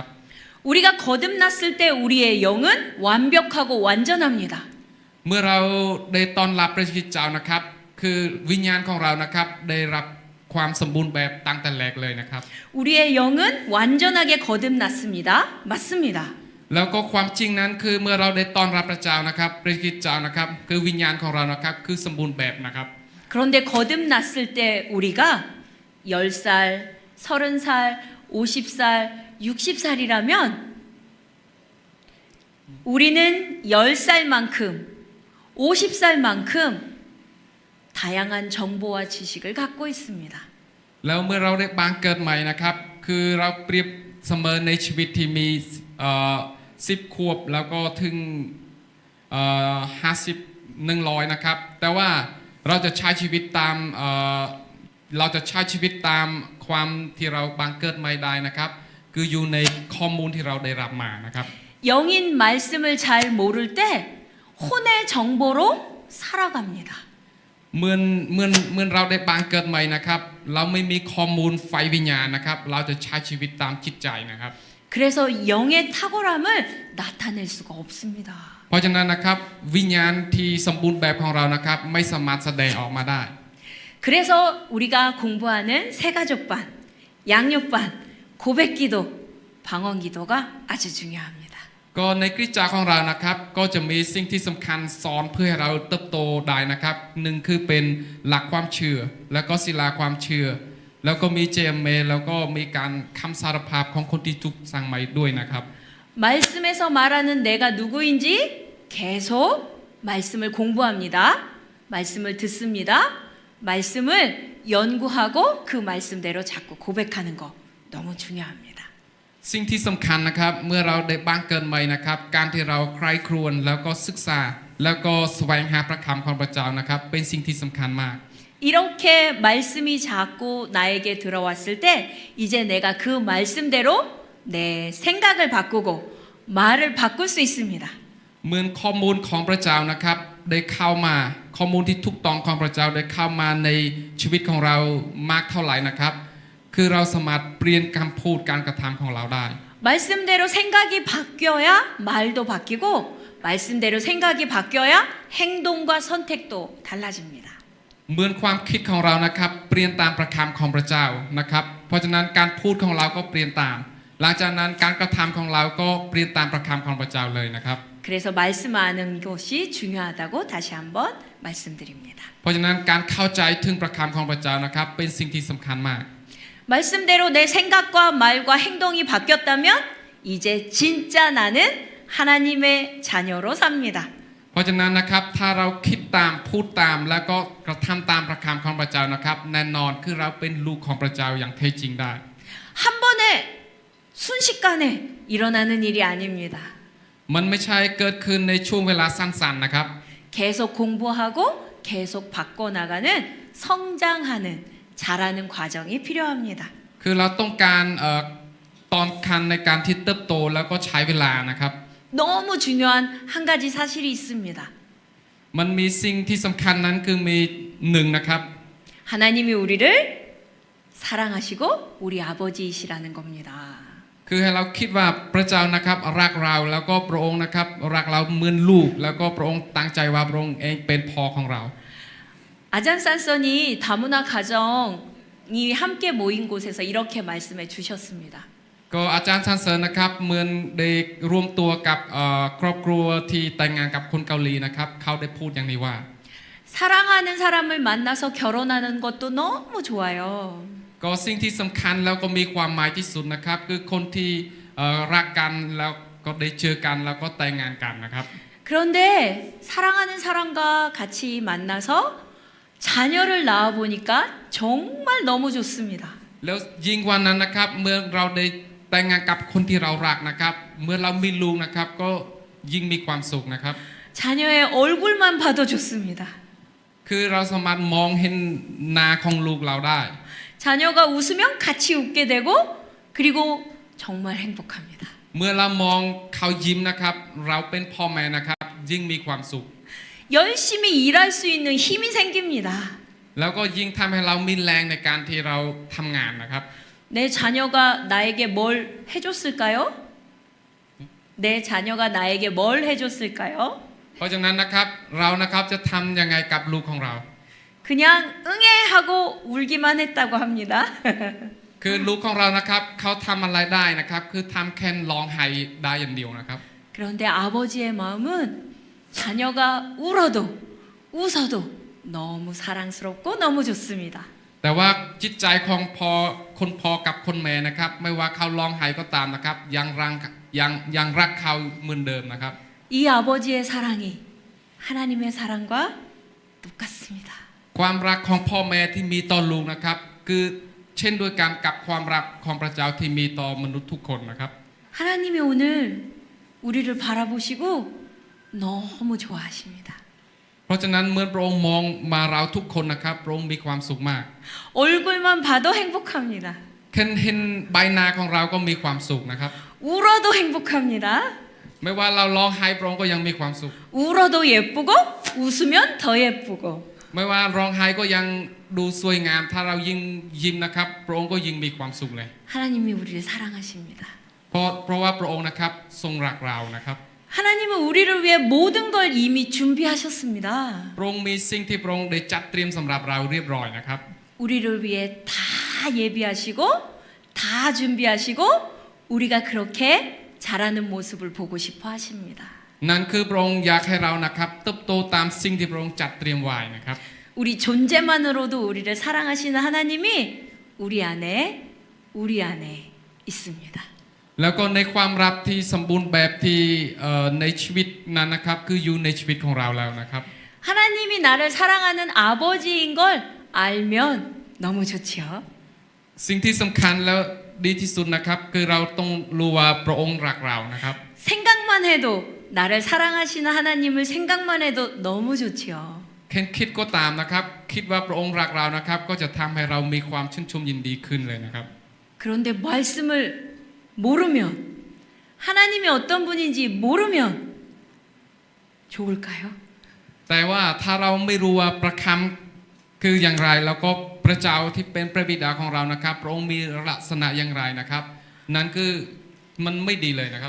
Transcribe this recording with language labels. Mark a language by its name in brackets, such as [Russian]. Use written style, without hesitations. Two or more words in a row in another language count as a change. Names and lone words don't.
[Korean] 우리가 거듭났을 때 우리의 영은 완벽하고 완전합니다. [Thai] เมื่อเราได้ต้อนรับพระคริสต์เจ้านะครับคือวิญญาณของเรานะครับได้รับความสมบูรณ์แบบตั้งแต่แรกเลยนะครับ [Korean] 우리의 영은 완전하게 거듭났습니다. 맞습니다. [Thai] แล้วก็ความจริงนั้นคือเมื่อเราได้ต้อนรับพระเจ้านะครับพระคริสต์เจ้านะครับคือวิญญาณของเรานะครับคือสมบูรณ์แบบนะครับ [Korean] 그런데 거듭났을 때 우리가 10살, 30살, 50살, 60살이라면 우리는 10살만큼, 50살만큼 다양한 정보와 지식을 갖고 있습니다. [Thai] แล้วเมื่อเราได้บังเกิดใหม่นะครับคือเราเปรียบเสมอในชีวิตที่มี10 ขวบแล้วก็ถึง50 100นะครับแต่ว่าเราจะใช้ชีวิตตามเราจะใช้ชีวิตตามความที่เราบังเกิดไม่ได้นะครับคืออยู่ในข้อมูลที่เราได้รับมานะครับ [Korean] 영인 말씀을 잘 모를 때 혼의 정보로 살아갑니다. [Thai] เหมือนเราได้บังเกิดใหม่นะครับเราไม่มีข้อมูลไฟวิญญาณนะครับเราจะใช้ชีวิตตามจิตใจนะครับ [Korean] 그래서 영의 탁월함을 나타낼 수가 없습니다. [Thai] เพราะฉะนั้นนะครับวิญญาณที่สมบูรณ์แบบของเรานะครับไม่สามารถแสดงออกมาได้ [Korean] 그래서 우리가 공부하는 세가족반, 양육반, 고백기도, 방언기도가 아주 중요합니다. [Thai] ก็ในคริสตจักรของเรานะครับก็จะมีสิ่งที่สำคัญสอนเพื่อให้เราเติบโตได้นะครับหนึ่งคือเป็นหลักความเชื่อแล้วก็ศิลาความเชื่อแล้วก็มีเจมเมแล้วก็มีการคำสารภาพของคนที่ถูกสั่งใหม่ด้วยนะครับ [Korean] 말씀에서 말하는 내가 누구인지 계속 말씀을 공부합니다. 말씀을 듣습니다. 말씀을 연구하고 그 말씀대로 자꾸 고백하는 거 너무 중요합니다. [Thai] สิ่งที่สำคัญนะครับเมื่อเราได้บังเกิดใหม่นะครับการที่เราใคร่ครวญแล้วก็ศึกษาแล้วก็แสวงหาพระคำของพระเจ้านะครับเป็นสิ่งที่สำคัญมาก [Korean] 이렇게 말씀이 자꾸 나에게 들어왔을 때 이제 내가 그 말씀대로 내 생각을 바꾸고 말을 바꿀 수 있습니다. [Thai] เหมือนข้อมูลของพระเจ้านะครับได้เข้ามาข้อมูลที่ถูกต้องของพระเจ้าได้เข้ามาในชีวิตของเรามากเท่าไหร่นะครับคือเราสามารถเปลี่ยนคำพูดการกระทำของเราได้ [Korean] 말씀대로 생각이 바뀌어야 말도 바뀌고 말씀대로 생각이 바뀌어야 행동과 선택도 달라집니다. [Thai] เหมือนความคิดของเรานะครับเปลี่ยนตามประคำของพระเจ้านะครับเพราะฉะนั้นการพูดของเราก็เปลี่ยนตาม หลังจากนั้นการกระทำของเราก็เปลี่ยนตามประคำของพระเจ้าเลยนะครับ [Korean] 그래서 말씀하는 것이 중요하다고 다시 한번 말씀드립니다. [Thai] เพราะฉะนั้นการเข้าใจถึงประคำของพระเจ้านะครับเป็นสิ่งที่สำคัญมาก [Korean] 말씀대로 내 생각과 말과 행동이 바뀌었다면 이제 진짜 나는 하나님의 자녀로 삽니다. [Thai] เพราะฉะนั้นนะครับถ้าเราคิดตามพูดตามแล้วก็กระทำตามประคำของพระเจ้านะครับแน่นอนคือเราเป็นลูกของพระเจ้าอย่างแท้จริงได้ [Korean] 한 번에 순식간에 일어나는 일이 아닙니다. [Thai] มันไม่ใช่เกิดขึ้นในช่วงเวลาสั้นๆนะครับ [Korean] 계속 공부하고 계속 바꿔나가는 성장하는 자라는 과정이 필요합니다. [Thai] คือเราต้องการตอนคันในการที่เติบโตแล้วก็ใช้เวลานะครับ [Korean] 너무 중요한 한 가지 사실이 있습니다. [Thai] มันมีสิ่งที่สำคัญนั้นคือมีหนึ่งนะครับ [Korean] 하나님이 우리를 사랑하시고 우리 아버지이시라는 겁니다. [Thai] คือให้เราคิดว่าพระเจ้านะครับรักเราแล้วก็พระองค์นะครับรักเราเหมือนลูกแล้วก็พระองค์ตั้งใจว่าพระองค์เองเป็นพ่อของเรา [Korean] 아잔산선이 다문화 가정이 함께 모인 곳에서 이렇게 말씀해 주셨습니다. [Thai] ก็อาจารย์ชันเซินนะครับเหมือนได้รวมตัวกับครอบครัวที่แต่งงานกับคนเกาหลีนะครับเขาได้พูดอย่างนี้ว่า [Korean] 사랑하는 사람을 만나서 결혼하는 것도 너무 좋아요. [Thai] ก็สิ่งที่สำคัญแล้วก็มีความหมายที่สุดนะครับคือคนที่รักกันแล้วก็ได้เจอกันแล้วก็แต่งงานกันนะครับ [Korean] 그런데 사랑하는 사람과 같이 만나서 자녀를 낳아 보니까 정말 너무 좋습니다. [Thai] แล้วยิ่งกว่านั้นนะครับเมื่อเราได้แต่งงานกับคนที่เรารักนะครับเมื่อเรามีลูกนะครับก็ยิ่งมีความสุขนะครับ [Korean] 자녀의 얼굴만 봐도 좋습니다. [Thai] คือเราสามารถมองเห็นหน้าของลูกเราได้ [Korean] 자녀가 웃으면 같이 웃게 되고 그리고 정말 행복합니다. [Thai] เมื่อเรามองเขายิ้มนะครับเราเป็นพ่อแม่นะครับยิ่งมีความสุข [Korean] 열심히 일할 수 있는 힘이 생깁니다. [Thai] แล้วก็ยิ่งทำให้เรามีแรงในการที่เราทำงานนะครับ [Korean] 내 자녀가 나에게 뭘 해줬을까요? 내 자녀가 나에게 뭘 해줬을까요? [Thai] เพราะฉะนั้นนะครับเรานะครับจะทำยังไงกับลูกของเรา [Korean] 그냥 응애하고 울기만 했다고 합니다. [Thai] คือลูกของเรานะครับเขาทำอะไรได้นะครับคือทำแค่ร้องไห้ได้อย่างเดียวนะครับ [Korean] 그런데 아버지의 마음은 자녀가 울어도 웃어도 너무 사랑스럽고 너무 좋습니다. [Thai] แต่ว่าจิตใจของคนพ่อกับคนแม่นะครับไม่ว่าเขาร้องไห้ก็ตามนะครับยังรักเขาเหมือนเดิมนะครับ [Korean] 이 아버지의 사랑이 하나님의 사랑과 똑같습니다. [Thai] ความรักของพ่อแม่ที่มีต่อลูกนะครับคือเช่นเดียวกันกับความรักของพระเจ้าที่มีต่อมนุษย์ทุกคนนะครับ [Korean] 하나님이 오늘 우리를 바라보시고 너무 좋아하십니다. [Thai] เพราะฉะนั้นเมื่อพระองค์มองมาเราทุกคนนะครับพระองค์มีความสุขมาก [Korean] 얼굴만 봐도 행복합니다. [Thai] แค่เห็นใบหน้าของเราก็มีความสุขนะครับ [Korean] 울어도 행복합니다. [Thai] ไม่ว่าเราร้องไห้พระองค์ก็ยังมีความสุข [Korean] 울어도 예쁘고 웃으면 더 예쁘고 [Thai] ไม่ว่าร้องไห้ก็ยังดูสวยงาม ถ้าเรายิ่งยิ้มนะครับพระองค์ก็ยิ่งมีความสุขเลย [Korean] 하나님이 우리를 사랑하십니다. [Thai] เพราะว่าพระองค์นะครับทรงรักเรานะครับ [Korean] 하나님은 우리를 위해 모든 걸 이미 준비하셨습니다. [Thai] พระองค์มีสิ่งที่พระองค์ได้จัดเตรียมสำหรับเราเรียบร้อยนะครับ [Korean] 우리를 위해 다 예비하시고 다 준비하시고 우리가 그렇게 자라는 모습을 보고 싶어 하십니다. [Thai] นั่นคือพระองค์อยากให้เรานะครับเติบโตตามสิ่งที่พระองค์จัดเตรียมไว้นะครับ [Korean] 우리 존재만으로도 우리를 사랑하시는 하나님이 우리 안에 있습니다. [Thai] แล้วก็ในความรักที่สมบูรณ์แบบที่ในชีวิตนั้นนะครับคืออยู่ในชีวิตของเราแล้วนะครับ [Korean] 하나님이 나를 사랑하는 아버지인 걸 알면 너무 좋지요. [Thai] สิ่งที่สำคัญแล้วดีที่สุดนะครับคือเราต้องรู้ว่าพระองค์รักเรานะครับ [Korean] 생각만 해도 나를 사랑하시는 하나님을 생각만 해도 너무 좋지요. [Thai] แค่คิดก็ตามนะครับคิดว่าพระองค์รักเรานะครับก็จะทำให้เรามีความชื่นชมยินดีขึ้นเลยนะครับ [Korean] 그런데 말씀을 모르면 하나님이 어떤 분인지 모르면 좋을까요? [Thai] แต่ว่าถ้าเราไม่รู้ว่าประคำคืออย่างไรแล้วก็พระเจ้าที่เป็นพระบิดาของเรานะครับพระองค์มีลักษณะอย่างไรนะครับ นั่นคือมันไม่ดีเลยนะครับ